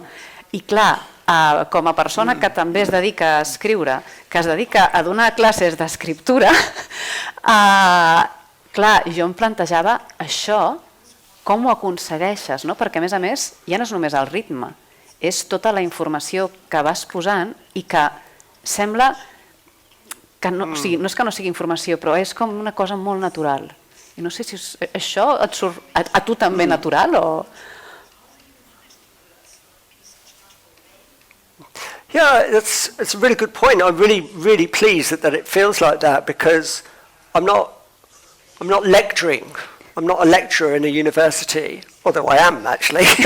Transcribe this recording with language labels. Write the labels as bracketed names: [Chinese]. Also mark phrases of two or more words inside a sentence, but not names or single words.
[Catalan] I clar, com a persona que també es dedica a escriure, que es dedica a donar classes d'escriptura, clar, jo em plantejava això, com ho aconsegueixes, no? Perquè a més ja no és només el ritme, és tota la informació que vas posant i que sembla que no, o sigui, no és que no sigui informació, però és com una cosa molt natural. I no sé si això et surt a tu també natural o... [English] Yeah, it's a really good point. I'm really pleased that it feels like that because I'm not lecturing. I'm not a lecturer in a university, although I am actually.